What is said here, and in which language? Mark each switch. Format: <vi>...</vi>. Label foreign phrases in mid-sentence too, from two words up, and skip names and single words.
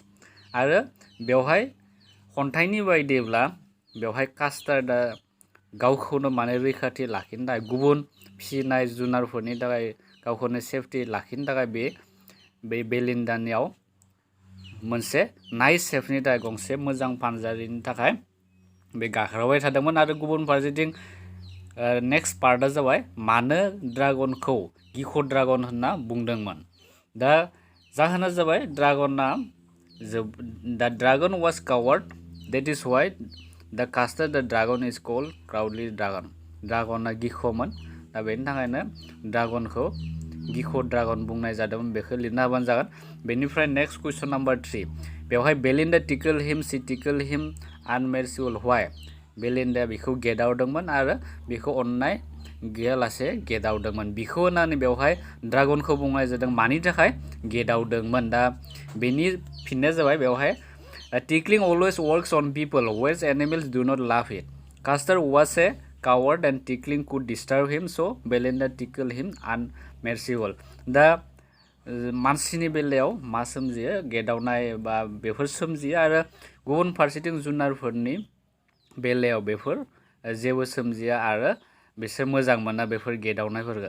<brx>आरो बेवहाय खन्थाइनि बायदिब्ला बेवहाय कास्टार्डआ गावखौनो माने रैखाथि लाखिनो थाखाय गुबुन फिसिनाय जुनारफोरनि थाखाय गावखौनो सेफटि लाखिनो थाखाय बे बेलिन्डानियाव मोनसे</brx> <en>nice safeni</en> <brx>थाखाय गंसे मोजां फानजारिनि थाखाय बे गाख्रावबाय थादोंमोन। आरो गुबुन फारसेथिं</brx> <en>next parta</en> <brx>जाबाय मानो ड्रागनखौ गिख' ड्रागन होनना बुंदोंमोन। दा जाहोना जाबाय</brx> <en>the dragon was coward that is why the custard the dragon is called crowdly dragon.</en> <brx>ड्रागना गिख'मोन, दा बेनि थाखायनो ड्रागनखौ गिख' ड्रागन बुंनाय जादोंमोन। बेखौ लिरना होबानो जागोन।</brx> <en>बेनिफ्राय next question number 3 बेवहाय Belinda tickle him unmerciful why.</en> <brx>बेलिन्डाया बेखौ गेदावदोंमोन आरो बेखौ अननाय गैयालासे गेदावदोंमोन। बिखौ होननानै बेवहाय ड्रागनखौ बुंनाय जादों मानि थाखाय गेदावदोंमोन। दा बेनि फिननाया जाबाय बेवहाय</brx> <en>tickling always works on people ways animals do not love it. Custard was a coward and tickling could disturb him so Belinda tickle him unmerciful.</en> <brx>दा मानसिनि बेलायाव मा सोमजियो गेदावनाय बा बेफोर सोमजियो आरो गुबुन फारसेथिं जुनारफोरनि बेलायाव बेफोर जेबो सोमजिया आरो बिसोर मोजां मोना बेफोर गेदावनायफोरखौ।</brx>